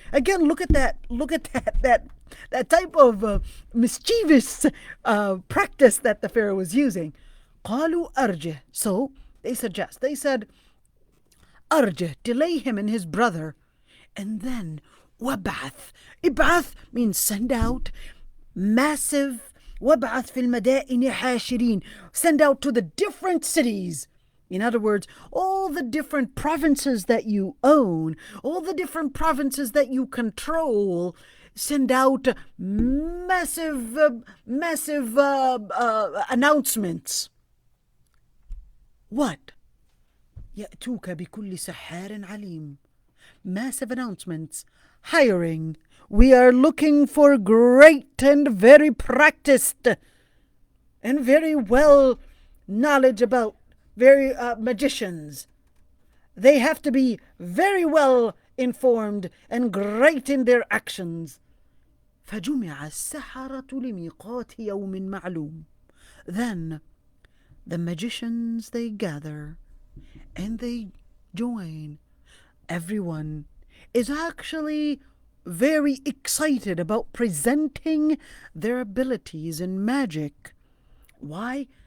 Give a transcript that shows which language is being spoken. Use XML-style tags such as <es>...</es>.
<en>Again, look at that type of mischievous practice that the Pharaoh was using.</en> <ar>قالوا أرجه.</ar> <en>So they said,</en> <ar>أرجه,</ar> <en>delay him and his brother. And then وابعث. إبعث means send out, massive.</en> <ar>وابعث في المدائن حاشرين.</ar> <en>Send out to the different cities. In other words, all the different provinces that you own, all the different provinces that you control, send out massive announcements. What?</en> <ar>يأتوك بكل سحار عليم.</ar> <en>Massive announcements. Hiring. We are looking for great and very practiced and very well knowledge about magicians. They have to be very well informed and great in their actions.</en> <ar>فجمع السحرة لميقات يوم معلوم.</ar> <en>Then the magicians, they gather and they join. Everyone is actually very excited about presenting their abilities in magic. Why?</en>